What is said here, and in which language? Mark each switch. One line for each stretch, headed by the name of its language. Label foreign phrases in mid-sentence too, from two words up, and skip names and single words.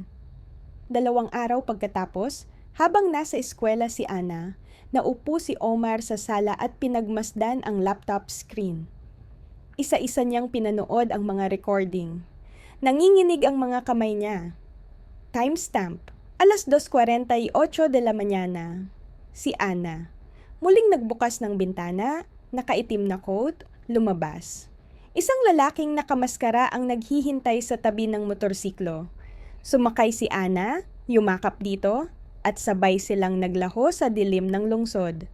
Filipino: 2 araw pagkatapos, habang nasa eskwela si Ana, naupo si Omar sa sala at pinagmasdan ang laptop screen. Isa-isa niyang pinanood ang mga recording. Nanginginig ang mga kamay niya.
Spanish: Timestamp, 2:48 de la mañana.
Filipino: Si Ana. Muling nagbukas ng bintana, nakaitim na coat, lumabas. Isang lalaking nakamaskara ang naghihintay sa tabi ng motorsiklo. Sumakay si Ana, yumakap dito, at sabay silang naglaho sa dilim ng lungsod.